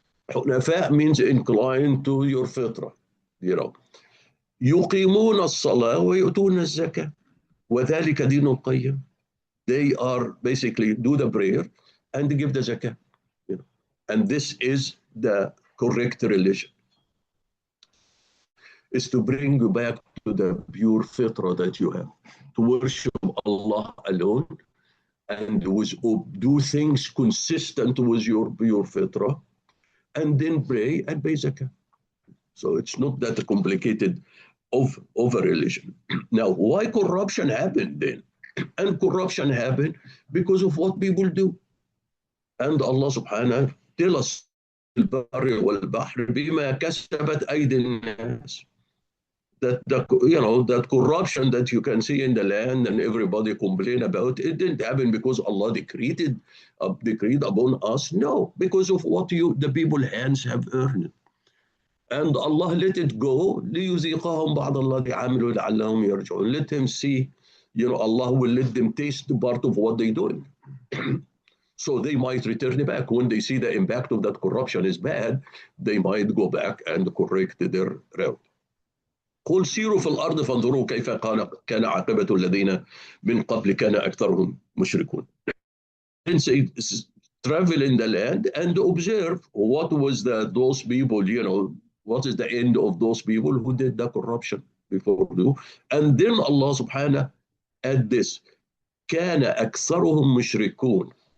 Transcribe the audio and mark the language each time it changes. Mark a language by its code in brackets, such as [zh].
[en] حنفاء means inclined to your fitrah. [ar] يقيمون الصلاة ويؤتون الزكاة وذلك دين القيم. [en] They are basically do the prayer and give the zakah. And this is the correct religion. Is to bring you back to the pure fitrah that you have, to worship Allah alone and do things consistent with your pure fitrah, and then pray and pay zakah. So it's not that complicated of a religion. Now, why corruption happened then? And corruption happened because of what people do. And Allah subhanahu tell us [ar] البر والبحر بما كسبت أيدي الناس. [en] That corruption that you can see in the land and everybody complain about, it didn't happen because Allah decreed upon us. No, because of what the people hands have earned. And Allah let it go. [ar] لِيُذِيقَهُمْ بَعْضَ الَّذِي عَمِلُوا لَعَلَّهُمْ يَرْجِعُونَ. [en] Let him see, Allah will let them taste part of what they're doing. So they might return back. When they see the impact of that corruption is bad, they might go back and correct their route. [ar] قل سيروا في الأرض فانظروا كيف كان عاقبة الذين من قبل كان أكثرهم مشركون. [en] And say, travel in the land and observe what was those people, what is the end of those people who did the corruption before you. And then Allah subhanahu add this, [ar] كان أكثرهم مشركون.